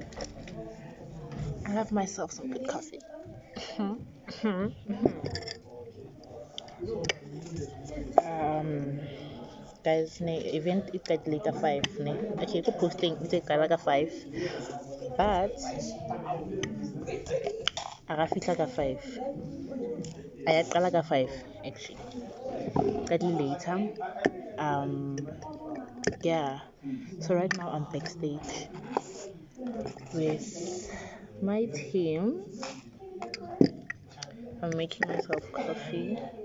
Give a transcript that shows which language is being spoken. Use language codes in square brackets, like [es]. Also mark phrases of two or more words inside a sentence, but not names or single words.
[en] I have myself some good coffee. um guys, ne event is like later 5 ne. Okay, go posting it's like 5, but [zu] akafika ka 5 ayaqala ka 5 [en] actually slightly later. Yeah, so right now I'm backstage with my team. I'm making myself coffee.